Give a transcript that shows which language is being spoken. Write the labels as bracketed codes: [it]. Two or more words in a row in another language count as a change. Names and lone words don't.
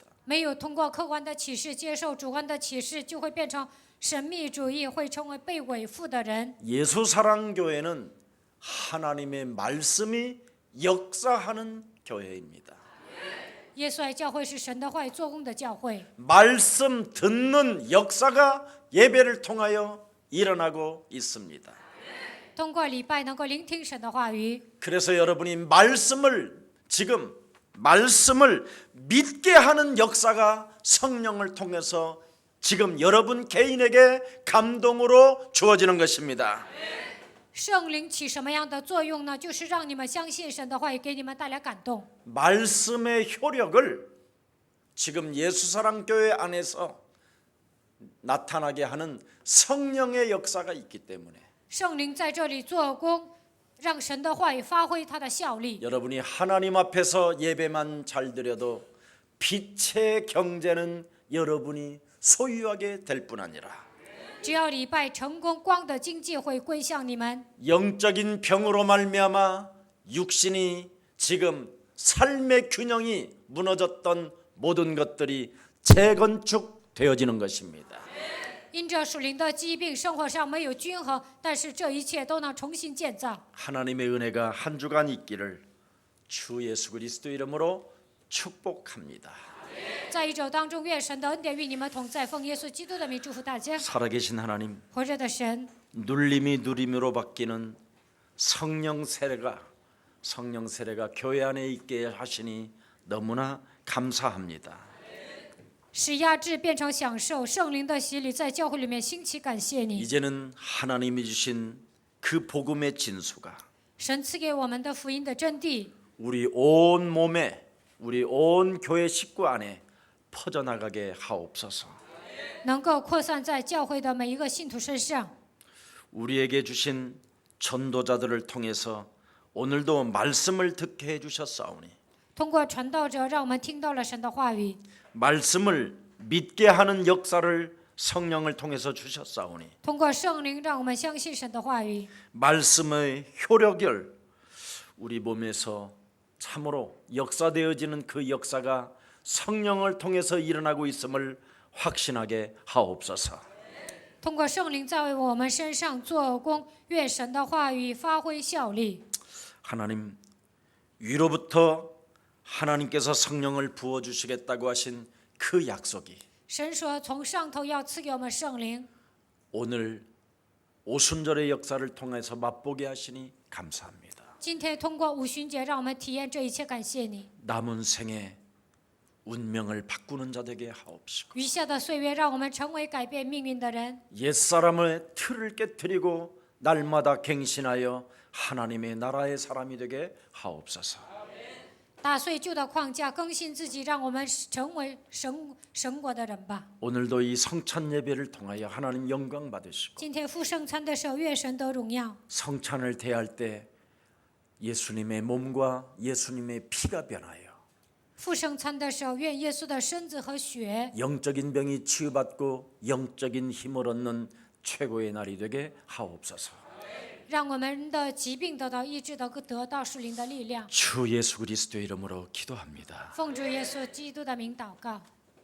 [zh] 没有通过客观的启示接受主观的启示，就会变成神秘主义，会成为被伪附的人。 [ko] 예수사랑교회는 하나님의 말씀이 역사하는 교회입니다. [zh] 耶稣爱教会是神的话语做工的教会， [ko] 말씀 듣는 역사가 예배를 통하여 일어나고 있습니다. [zh] 通过礼拜能够聆听神的话语。 [ko] 그래서 여러분이 지금 말씀을 믿게 하는 역사가 성령을 통해서 지금 여러분 개인에게 감동으로 주어지는 것입니다. [zh] 圣灵起什么样的作用呢？就是让你们相信神的话语，给你们带来感动。 [ko] 말씀의 효력을 지금 예수사랑교회 안에서 나타나게 하는 성령의 역사가 있기 때문에 [zh] 圣灵在这里做工， 让神的话语发挥它的效力。 [ko] 여러분이 하나님 앞에서 예배만 잘 드려도 빛의 경제는 여러분이 소유하게 될 뿐 아니라 [zh] 只要礼拜成功，光的经济会归向你们。 [ko] 영적인 병으로 말미암아 육신이 지금 삶의 균형이 무너졌던 모든 것들이 재건축되어지는 것입니다. [zh] 因着属灵的疾病，生活上没有均衡，但是这一切都能重新建造。 [ko] 하나님의 은혜가 한 주간 있기를 주 예수 그리스도 이름으로 축복합니다. [zh] 在一周当中，愿神的恩典与你们同在，奉耶稣基督的名祝福大家。 [ko] 살아계신 하나님, [zh] 活着的神， [ko] 눌림이 누림으로 바뀌는 성령 세례가 교회 안에 있게 하시니 너무나 감사합니다. [zh] 使压制变成享受，圣灵的洗礼在教会里面兴起，感谢你。 [ko] 이제는 하나님이 주신 그 복음의 진수가 [zh] 神赐给我们的福音的真谛， [ko] 우리 온 몸에 우리 온 교회 식구 안에 퍼져나가게 하옵소서. [zh] 能够扩散在教会的每一个信徒身上。 [ko] 우리에게 주신 전도자들을 통해서 오늘도 말씀을 듣게 해주셨사오니 [zh] 通过传道者，让我们听到了神的话语， [ko] 말씀을 믿게 하는 역사를 성령을 통해서 주셨사오니 [zh] 通过圣灵，让我们相信神的话语。 [ko] 말씀의 효력을 우리 몸에서 참으로 역사되어지는 그 역사가 성령을 통해서 일어나고 있음을 확신하게 하옵소서. [zh] 通过圣灵在我们身上做工，愿神的话语发挥效力。 [ko] 하나님, 위로부터 하나님께서 성령을 부어주시겠다고 하신 그 약속이 [zh] 神说，从上头要赐给我们圣灵。 [ko] 오늘 오순절의 역사를 통해서 맛보게 하시니 감사합니다. [zh] 今天通过五旬节，让我们体验这一切，感谢你。 [ko] 남은 생에 운명을 바꾸는 자 되게 하옵시고 [zh] 余下的岁月，让我们成为改变命运的人， [ko] 옛사람의 틀을 깨뜨리고 날마다 갱신하여 하나님의 나라의 사람이 되게 하옵소서. [zh] 打碎旧的框架，更新自己，让我们成为神国的人吧。 [ko] 오늘도 이 성찬 예배를 통하여 하나님 영광 받으시고 [zh] 今天复圣餐的时候，愿神得荣耀。 [ko] 성찬을 대할 때 예수님의 몸과 예수님의 피가 변하여 [zh] 复圣餐的时候，愿耶稣的身子和血， [ko] 영적인 병이 치유받고 영적인 힘을 얻는 최고의 날이 되게 하옵소서. [zh] 让我们的疾病得到医治，得到属灵的力量。 [ko] 주 예수 그리스도의 이름으로 기도합니다. [zh] 奉主耶稣基督的名祷告。